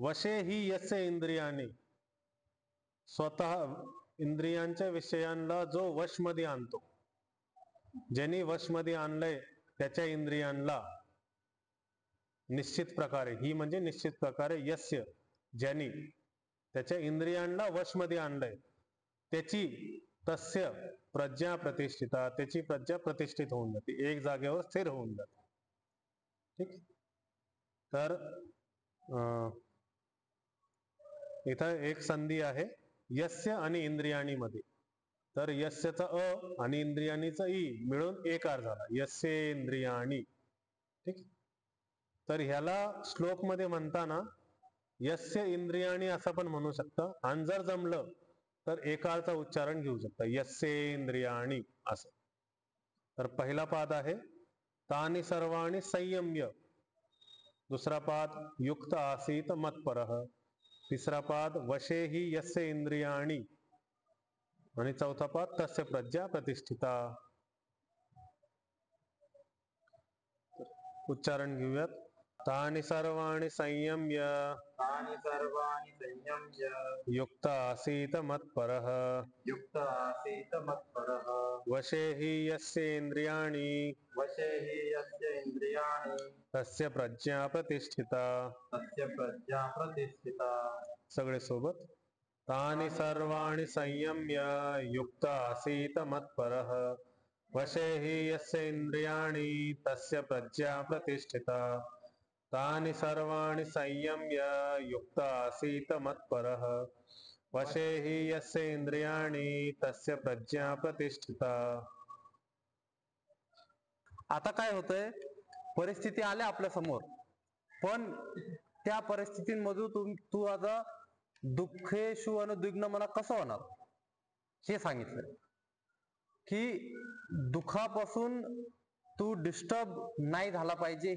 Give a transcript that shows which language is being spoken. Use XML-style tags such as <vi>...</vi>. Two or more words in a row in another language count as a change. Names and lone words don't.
<sa>वशे ही यस्य इंद्रियाने,</sa> <mr>स्वतः इंद्रियांच्या विषयांना जो वशमध्ये आणतो, ज्यांनी वशमध्ये आणलंय त्याच्या इंद्रियांना, निश्चित प्रकारे, ही म्हणजे निश्चित प्रकारे, यस्य ज्यांनी त्याच्या इंद्रियांना वशमध्ये आणलंय त्याची,</mr> <sa>तस्य प्रज्ञा प्रतिष्ठिता,</sa> <mr>त्याची प्रज्ञा प्रतिष्ठित होऊन जाते, एक जागेवर स्थिर होऊन जाते. ठीक. तर इथं एक संधी आहे यस्य आणि इंद्रियाणी मध्ये. तर यस्यचा अ आणि इंद्रियाणीचा ई मिळून एकार झाला,</mr> <sa>यस्य इंद्रियाणी.</sa> <mr>ठीक. तर ह्याला श्लोक मध्ये म्हणताना</mr> <sa>यस्य इंद्रियाणी</sa> <mr>असं पण म्हणू शकता, आणि जर जमलं तर एकारचा उच्चारण घेऊ शकता, यस्येंद्रियाणी असं. तर पहिला पाद आहे</mr> <sa>तानि सर्वाणि संयम्य,</sa> <mr>दुसरा पाद</mr> <sa>युक्त आसीत मत्परः,</sa> <mr>तिसरा पाद</mr> <sa>वशे हि यस्य इंद्रियाणी,</sa> <mr>आणि चौथा पाद</mr> <sa>तस्य प्रज्ञा प्रतिष्ठिता.</sa> <mr>उच्चारण घेऊयात.</mr> <sa>तानि सर्वाणि संयम्य, तानि सर्वाणि संयम्य युक्त आसीत मत्परः, युक्त आसीत मत्परः, वशे हि यस्य इंद्रियाणि, वशे हि यस्य इंद्रियाणि, तस्य प्रज्ञा प्रतिष्ठिता. तस्य प्रज्ञा प्रतिष्ठिता.</sa> <mr>सगळे सोबत.</mr> <sa>तानि सर्वाणि संयम्य युक्त आसीत मत्परः, वशे हि यस्य इंद्रियाणि, तस्य प्रज्ञा प्रतिष्ठिता. तानि सर्वाणि संयम्य युक्त आसीत मत्परः, वशे हि यस्य इंद्रियाणि, तस्य प्रज्ञा प्रतिष्ठिता.</sa> <mr>आता काय होतंय, परिस्थिती आल्या आपल्या समोर, पण त्या परिस्थितीमधून तू आता</mr> <sa>दुःखेशु अनुद्विग्न मना</sa> <mr>कसं होणार हे सांगितलं, की दुःखापासून तू डिस्टर्ब नाही झाला पाहिजे.</mr>